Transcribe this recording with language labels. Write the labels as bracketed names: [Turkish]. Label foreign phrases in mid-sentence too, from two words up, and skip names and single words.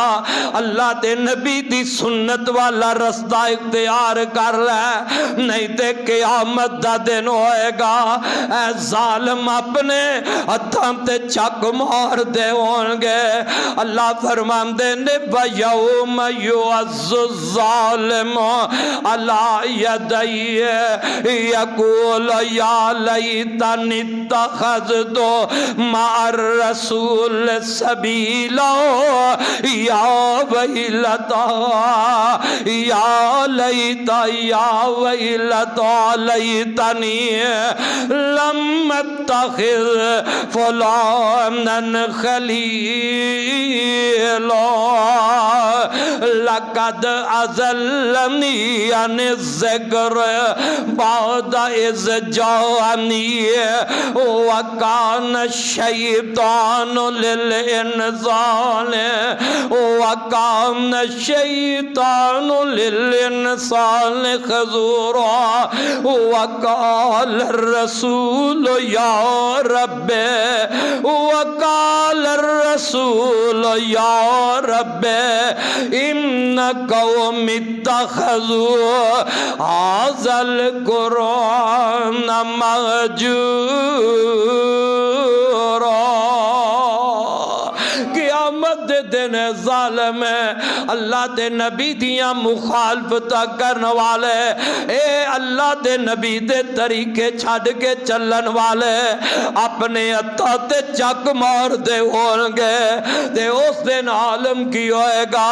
[Punjabi] ਅੱਲਾਹ ਤੇ ਨਬੀ ਦੀ ਸੁੰਨਤ ਵਾਲਾ ਰਸਤਾ ਇਖ਼ਤਿਆਰ ਕਰ ਲੈ ਨਹੀਂ ਤੇ ਕ਼ਯਾਮਤ ਦਾ ਦਿਨ ਹੋਏਗਾ ਐ ਜ਼ਾਲਿਮ ਅਪਣੇ ਹੱਥਾਂ ਤੇ ਚੱਕ ਮਾਰ ਦੇ ਹੋਣਗੇ। ਅੱਲਾਹ ਫ਼ਰਮਾਂਦੇ ਨੇ [Arabic] يوم يعض ظالم على يديه يقول يا ليتني اتخذت مع الرسول سبيلا يا ويلتى يا ليتا يا ويلتى ليتني لم أتخذ فلانا خليلا لقد أضلني عن ذكر بعد إذ جاءني وكان شيطان للإنسان و كان شيطان للإنسان خذولا وقال رسول يا رب وقال رسول يا رب إن قومي اتخذوا هذا القرآن مهجورا. [Punjabi] ਕ਼ਯਾਮਤ ਦੇ ਦਿਨ ਜ਼ਾਲਿਮ ਅੱਲਾਹ ਦੇ ਨਬੀ ਦੀਆਂ ਮੁਖ਼ਾਲਫ਼ਤ ਕਰਨੇ ਵਾਲੇ ਐ ਅੱਲਾਹ ਦੇ ਨਬੀ ਦੇ ਤਰੀਕੇ ਛੱਡ ਕੇ ਚੱਲਣ ਵਾਲੇ ਅਪਣੇ ਹੱਥਾਂ ਤੇ ਚੱਕ ਮਾਰ ਦੇ ਹੋਣਗੇ ਤੇ ਉਸ ਦਿਨ ਆਲਮ ਕੀ ਹੋਏਗਾ।